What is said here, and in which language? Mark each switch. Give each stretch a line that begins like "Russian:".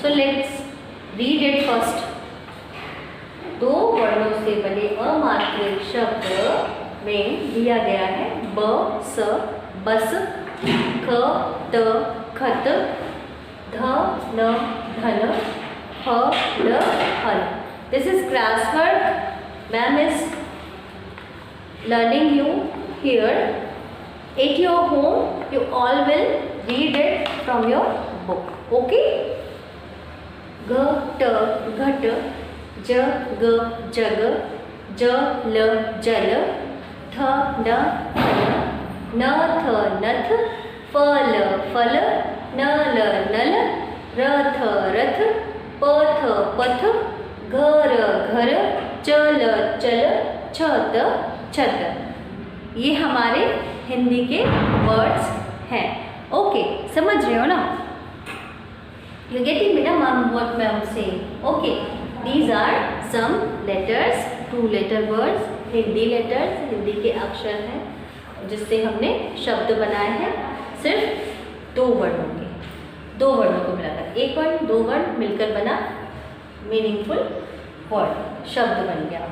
English: So let's read it first.
Hindi: 2 वर्णों से बने अमात्रिक शब्द में दिया गया है ब, स, बस, ख, त, खत, ध, न, धन, ह, ल, हल।
English: This is classwork. Ma'am is learning you here. At your home, you all will read it from your book.
Hindi: Okay? G, t, घट, ज, ग, जग, ज, ल, जल, थ, न, थन, न, थ, नथ, फ, ल, फल, न, ल, नल, र, थ, रथ, प, थ, पथ, घ, र, घर, च, ल, चल, छ, त, छत। ये हमारे हिंदी के वर्ड्स हैं। ओके, समझ रहे हो ना? यू गेटिंग बेटा
English: what I am saying? Okay, these are some letters, 2 letter words
Hindi: Hindi letters, Hindi के अक्षर हैं जिससे हमने शब्द बनाए हैं। सिर्फ 2 वर्णों के, 2 वर्णों को मिलाकर, 1 वर्ण 2 वर्ण मिलकर बना मीनिंगफुल वर्ड, शब्द बन गया।